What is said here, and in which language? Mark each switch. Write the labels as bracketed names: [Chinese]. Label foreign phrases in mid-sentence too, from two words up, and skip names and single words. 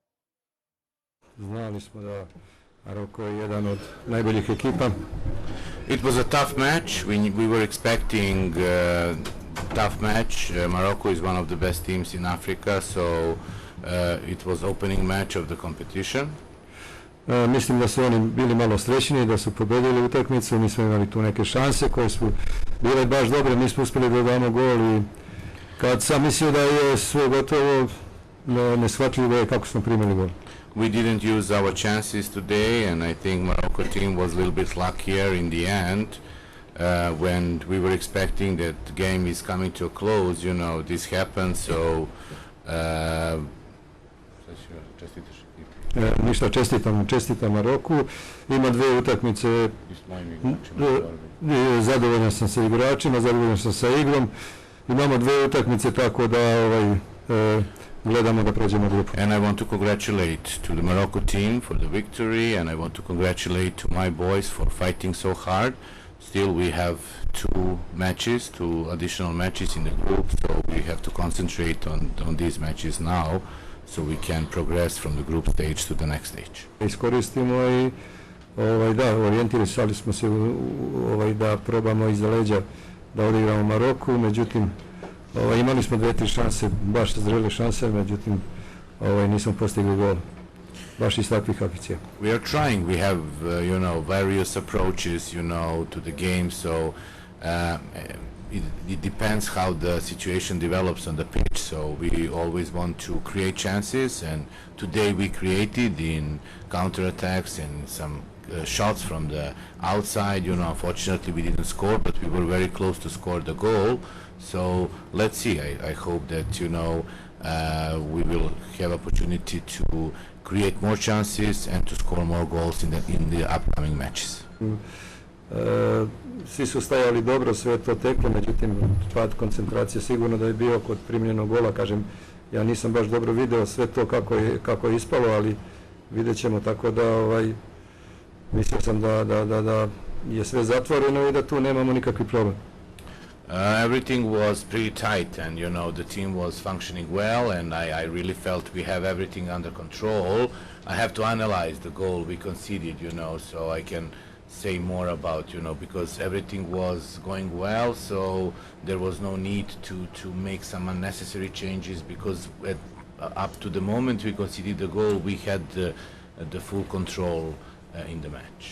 [English] It was a tough match. We were expecting a tough match. Morocco is one of the best teams in Africa, so it was opening match of the competition. [Serbian] Mislim da su oni bili malo srećniji, da su pobedili utakmicu, mi smo imali tu neke šanse koje su bile baš dobre, mi smo uspjeli da damo gol i kad sam mislio da je sve gotovo, neshvatljivo je kako smo primili gol. [English] We didn't use our chances today, and I think Morocco team was a little bit luckier in the end. When we were expecting that the game is coming to a close, you know, this happened, so [Serbian] Ništa, čestitam Maroku. Ima dve utakmice, zadovoljan sam sa igračima, zadovoljan sam sa igrom. Imamo dve utakmice, tako da gledamo da prođemo grupu. [English] And I want to congratulate to the Morocco team for the victory, and I want to congratulate to my boys for fighting so hard Still, we have two additional matches in the group, so we have to concentrate on these matches now, so we can progress from the group stage to the next stage. [Serbian] Iskoristimo I orijentirali smo se da probamo iza leđa da odigramo Maroku, međutim imali smo 2-3 šanse, baš zrele šanse, međutim nismo postigli gol. Baš iz takvih akcija. [English] We are trying. We have various approaches to the game, so it depends how the situation develops on the pitch. So we always want to create chances, and today we created in counterattacks and some shots from the outside. Unfortunately we didn't score, but we were very close to score the goal. So let's see. I hope that we will have opportunity to create more chances and to score more goals in the upcoming matches. [Serbian] Svi su stajali dobro, sve to teklo, međutim pad koncentracije sigurno da je bio kod primljenog gola. Kažem, ja nisam baš dobro video sve to kako je ispalo, ali vidjet ćemo, tako da mislio sam da je sve zatvoreno i da tu nemamo nikakvi problem. [English] Everything was pretty tight, and the team was functioning well, and I really felt we have everything under control. I have to analyze the goal we conceded, so I can say more about, because everything was going well, so there was no need to make some unnecessary changes, because up to the moment we conceded the goal, we had the full control in the match.